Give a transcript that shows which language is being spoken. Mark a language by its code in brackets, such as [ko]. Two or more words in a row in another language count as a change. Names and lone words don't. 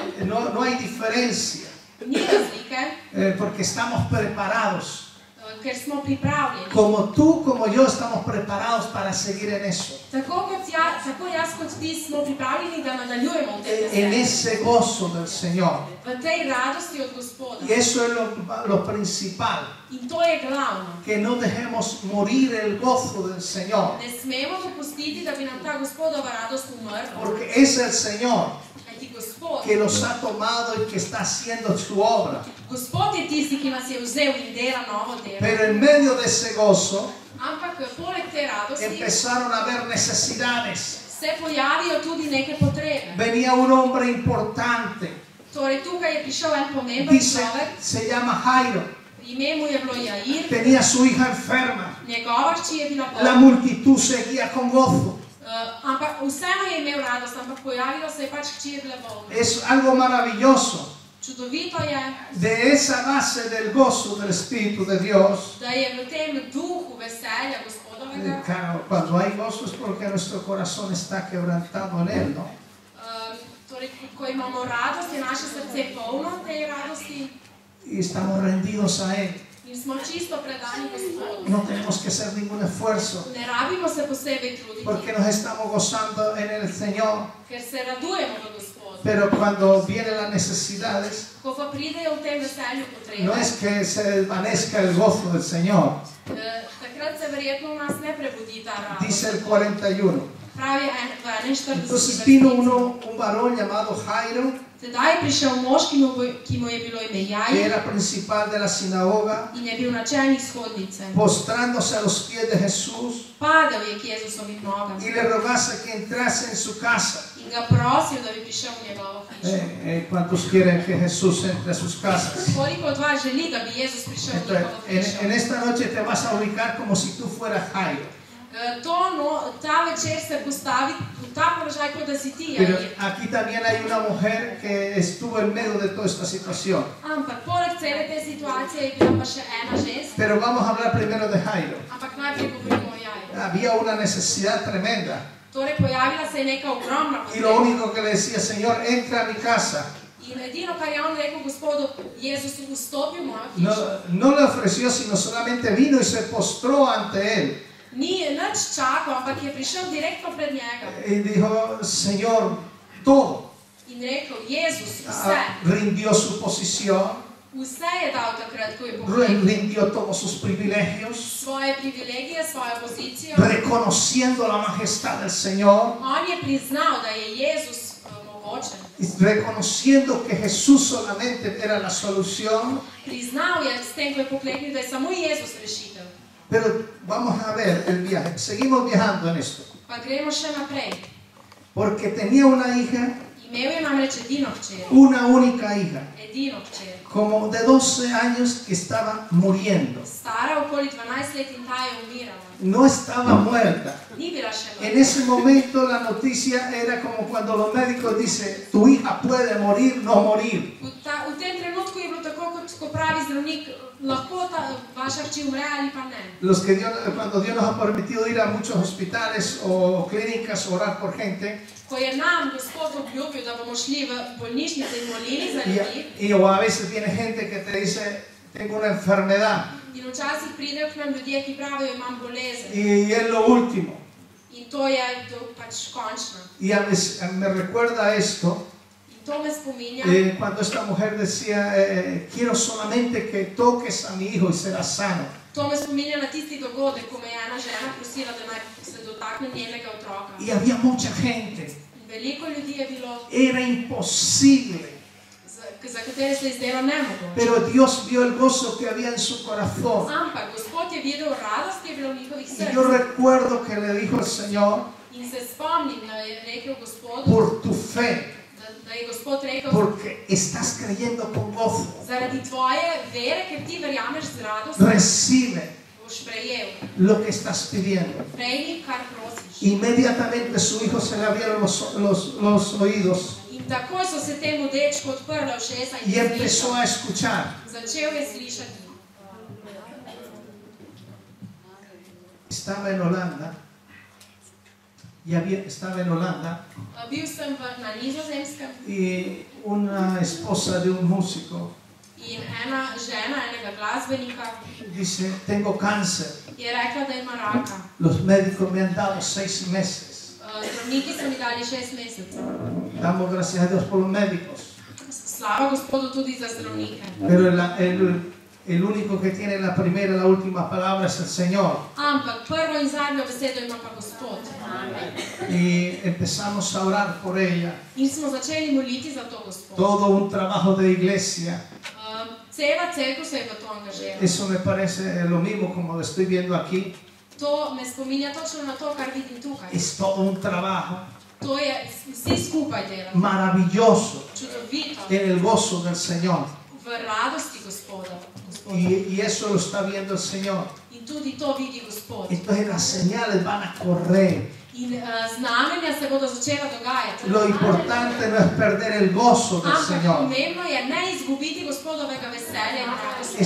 [es] No hay diferencia, [sl] ni razlike, [es] porque estamos preparados. [sl] ker smo pripravljeni. [es] Como tú, como yo, estamos preparados para seguir en eso. [sl] Tako jaz kot ti smo pripravljeni, da nadaljujemo v tej [es] En [sl] veselju. [es] ese gozo del Señor. [sl] V tej radosti od Gospoda. [es] Y eso es lo principal. [sl] In to je glavno. [es] Que no dejemos morir el gozo del Señor. [sl] Ne smemo dopustiti, da bi nam ta Gospodova radost umrla. [es] Porque es el Señor [sl] Kajti Gospod, [es] que los ha tomado y que está haciendo su obra. [sl] Gospod je tisti, ki nas je vzel in dela novo delo. [es] Pero en medio de ese gozo [sl] Ampak poleg te radosti [es] empezaron a haber necesidades. [sl] se pojavijo tudi neke potrebe. [es] Venía un hombre importante. [sl] Torej tukaj je prišel en pomemben [es] Dice, [sl] človek, [es] se llama Jairo. [sl] ime mu je bilo Jair, [es] Tenía a su hija enferma. [sl] njegova hči je bila [es] La [sl] bolna. [es] multitud seguía con gozo. [sl] Ampak vseeno je imel radost, ampak pojavilo se je pač hči je bila bolna. [es] Es algo maravilloso. [sl] Čudovito je, [es] De esa base del gozo del Espíritu de Dios. [sl] da je v tem duhu veselja Gospodovega, [es] Claro, cuando hay gozo es porque nuestro corazón está quebrantado en Él, ¿no? [sl] torej ko imamo radost, je naše srce polno tej radosti [es] Y estamos rendidos a Él. [sl] in smo čisto predani Gospodu. [es] No tenemos que hacer ningún esfuerzo [sl] Ne rabimo se posebej truditi, [es] porque nos estamos gozando en el Señor. [sl] ker se radujemo v Gospodu. [es] Pero cuando vienen las necesidades, [sl] Ko pa pridejo v tem veselju potrebe, [es] no es que se desvanezca el gozo del Señor. [sl] takrat se verjetno v nas ne prebudi ta radost. [es] Dice el 41. [sl] Pravi v 41. [es] Entonces vino [sl] vrstici. [es] un varón llamado Jairo, [sl] Tedaj je prišel mož, ki mu je bilo ime [es] que [sl] Jair [es] era principal de la sinagoga, [sl] in je bil načelnik shodnice. [es] postrándose a los pies de Jesús [sl] Padel je k Jezusovim nogam [es] y le rogase que entrase en su casa. [sl] in ga prosil, da bi prišel v njegovo hišo. [es] ¿Cuántos quieren que Jesús entre a sus casas? [sl] Koliko od vas želi, da bi Jezus prišel v [es] Entonces, [sl] njegovo [es] en [sl] hišo? [es] esta noche te vas a ubicar como si tú fueras Jairo. [sl] Ta večer se postavi v ta položaj, kot da si ti [es] Pero [sl] Jair. [es] aquí también hay una mujer que estuvo en medio de toda esta situación. [sl] Ampak poleg cele te situacije je bila pa še ena ženska. [es] Pero vamos a hablar primero de Jairo. [sl] Ampak najprej govorimo o Jairu. [es] Había una necesidad tremenda. [sl] Torej pojavila se je neka ogromna [es] Y lo [sl] potreba. [es] único que le decía, Señor, entra a mi casa. [sl] In edino, kar je on rekel Gospodu, Jezus vstopi v mojo [es] No, [sl] hišo. [es] no le ofreció, sino solamente vino y se postró ante él. [sl] Ni nič čakal, ampak je prišel direktno pred njega. [es] Y dijo, Señor, todo. [sl] In rekel, Jezus, vse. [es] Rindió su posición. [sl] Vse je dal takrat, ko je pokleknil. [es] Rindió todos sus privilegios, [sl] Svoje privilegije, svojo pozicijo. [es] reconociendo la majestad del Señor, [sl] On je priznal, da je Jezus mogočen. [es] reconociendo que Jesús solamente era la solución. [sl] Priznal je s tem, ko je pokleknil, da je samo Jezus rešitev. [es] Pero vamos a ver el viaje, seguimos viajando en esto. [sl] Pa gremo še naprej. [es] Porque tenía una hija, [sl] Imel je namreč edino hčer. [es] una única hija, [sl] Edino hčer. [es] como de 12 años que estaba muriendo. [sl] Stara okoli 12 let in ta je umirala. [es] No estaba muerta. [sl] Ni bila še [es] En [sl] mrtva. [es] ese momento la noticia era como cuando los médicos dicen, tu hija puede morir, no morir. [sl] V tem trenutku je bilo tako, kot ko pravi zdravnik, lahko vaša hči umre ali pa ne. [es] Cuando Dios nos ha permitido ir a muchos hospitales o clínicas a orar por gente, [sl] Ko je nam Gospod obljubil, da bomo šli v bolnišnice in molili za ljudi, [es] o a veces viene gente que te dice, tengo una enfermedad [sl] in včasih pridejo k nam ljudje, ki pravijo, imam bolezen. [es] y es lo último. [sl] In to je pač končno. [es] Y me recuerda esto. [sl] In to me spominja, [es] Cuando esta mujer decía, quiero solamente que toques a mi hijo y será sano. [sl] to me spominja na tisti dogodek, ko me je ena žena prosila, da naj se dotakne njenega otroka. [es] Y había mucha gente. [sl] In veliko ljudi je bilo, [es] Era imposible. [sl] za katere se je zdelo nemogoče. [es] Pero Dios vio el gozo que había en su corazón. [sl] Ampak Gospod je videl radost, ki je bila v njihovih [es] Y yo [sl] srcih. [es] recuerdo que le dijo el Señor, [sl] In se spomnim, da je rekel Gospodu, [es] por tu fe, [sl] da je Gospod rekel, [es] porque estás creyendo con gozo, [sl] zaradi tvoje vere, ker ti verjameš z radostjo, [es] recibe [sl] boš prejel. [es] lo que estás pidiendo. [sl] Prejmi, kar prosiš. [es] Inmediatamente su hijo se le abrieron los oídos [sl] In takoj so se temu dečku odprla ušesa in [es] y [sl] je [es] empezó a [sl] slišal. [es] escuchar. [sl] Začel je slišati. [es] Estaba en Holanda estaba en Holanda [sl] Bil sem na Nizozemskem [es] y una esposa de un músico [sl] in ena žena enega glasbenika [es] dice, tengo cáncer, [sl] je rekla, da ima raka. [es] los médicos me han dado 6 meses. [sl] Zdravniki so mi dali 6 mesecev. [es] Damos gracias a Dios por los médicos, [sl] Slava Gospodu tudi za zdravnike. [es] pero el único que tiene la primera y la última palabra es el Señor. [sl] Ampak prvo in zadnjo besedo ima pa Gospod. [es] Y empezamos a orar por ella. [sl] In smo začeli moliti za to Gospod. [es] Todo un trabajo de iglesia. [sl] Cela cerkev se je v to angažirala. [es] Eso me parece lo mismo como lo estoy viendo aquí. [sl] To me spominja točno na to, kar vidim tukaj. [es] Es todo un trabajo [sl] To je vsi skupaj delati. [es] maravilloso [sl] Čudovito. [es] en el gozo del Señor. [sl] V radosti Gospoda. [es] Y eso lo está viendo el Señor. [sl] In tudi to vidi Gospod. [es] Entonces las señales van a correr. [sl] In znamenja se bodo začela dogajati. [es] Lo importante no es perder el gozo del [sl] Ampak [es] Señor. [sl] pomembno je ne izgubiti Gospodovega veselja in radosti.